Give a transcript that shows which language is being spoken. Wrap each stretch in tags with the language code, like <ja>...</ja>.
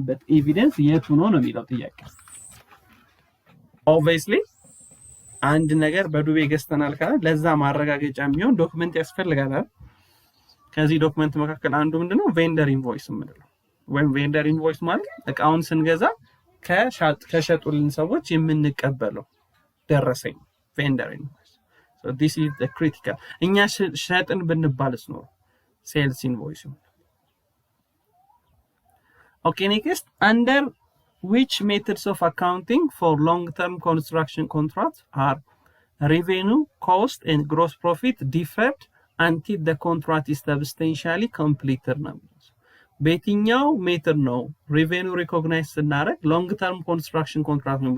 <am>ኤቪደንስ የቱ ነው የሚለው ጥያቄ። obviously አንድ ነገር በዱቤ ገዝተናል ካለ ለዛ ማረጋገጫ የሚሆን ዶክመንት ያስፈልጋል። ከዚህ ዶክመንት መካከል አንዱ ምንድነው? ቬንደር ኢንቮይስ የምንለው ወይም ቬንደር ኢንቮይስ ማለት እቃውን ስንገዛ ከሸጡልን ሰዎች የምንቀበለው ደረሰኝ ቬንደር ኢንቮይስ።</am> <en>so this is the critical</en> <am>እኛ ሸጥን ብንባልስ ነው ሴልስ ኢንቮይስ።</am> <en>okay, next, under which methods of accounting for long term construction contracts are revenue, cost and gross profit deferred until the contract is substantially completed</en> <am>ነው? በየትኛው ሜተድ ነው ሪቬኒው ሪኮግናይዝ ስናደርግ ሎንግ ተርም ኮንስትራክሽን ኮንትራክት ነው?</am>